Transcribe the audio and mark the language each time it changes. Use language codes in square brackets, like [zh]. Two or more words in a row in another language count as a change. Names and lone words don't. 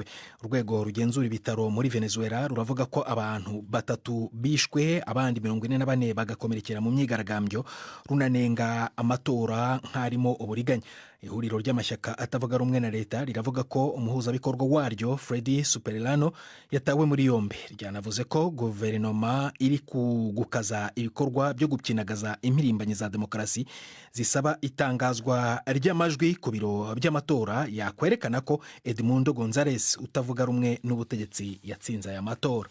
[rw] Urwego rugenzura ibitaro muri Venezuela ruravuga ko abantu 3 bishwe, abandi 44 bagakomerekera mu myigaragambyo, runanenga amatora nk'arimo uburiganya. Ihuriro ry'amashyaka atavuga rumwe na leta riravuga ko umuhuzabikorwa waryo Freddy Superlano yatawe muri yombi. Ryanavuze ko guverinoma iri gukaza ibikorwa byo gupyinagaza impirimbanyi za demokarasi zisaba itangazwa ry'amajwi ku biro by'amatora yakwerekana ko Edmundo González utavuga rumwe n'ubutegetsi yatsinze aya matora.